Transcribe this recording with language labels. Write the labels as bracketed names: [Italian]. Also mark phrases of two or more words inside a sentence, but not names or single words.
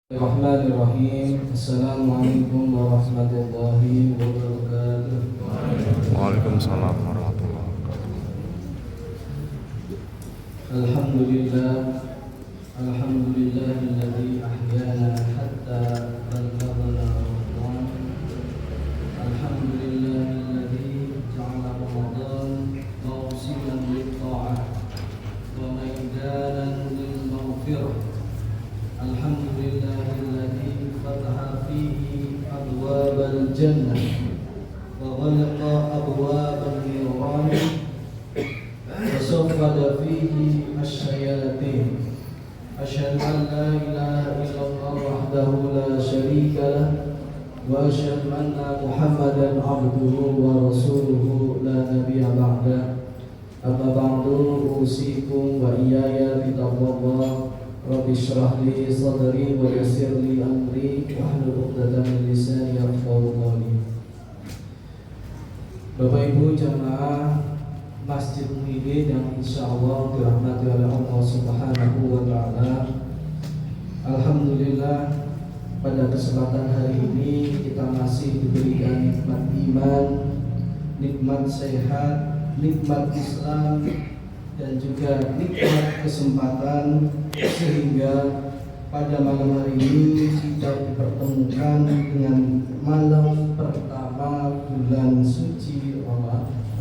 [Arabic] بسم الله الرحمن الرحيم. السلام عليكم ورحمة الله وبركاته. وعليكم السلام ورحمة الله وبركاته. الحمد لله، الحمد لله الذي أحيانا حتى بلغنا رمضان. الحمد لله الذي جعل رمضان موسما للطاعة وميدانا للمغفرة. الحمد لله الذي فتح فيه أبواب الجنة وغلق أبواب النار وصفد فيه الشياطين. أشهد أن لا إله إلا الله وحده لا شريك له وأشهد أن محمدا عبده ورسوله لا نبي بعد. أما بعد، أوصيكم وإياي بتقوى الله. رب اشرح لي صدري ويسر لي أمري واحلل عقدة من لساني يفقهوا قولي. [Indonesian] Bapak Ibu jamaah Masjid Muhyiddin yang insyaallah dirahmati oleh Allah [Arabic] سبحانه وتعالى. [Indonesian] Alhamdulillah, pada kesempatan hari ini kita masih diberikan nikmat iman, nikmat sehat, nikmat Islam, dan juga nikmat kesempatan sehingga pada malam hari ini kita dipertemukan dengan malam pertama bulan suci Ramadan.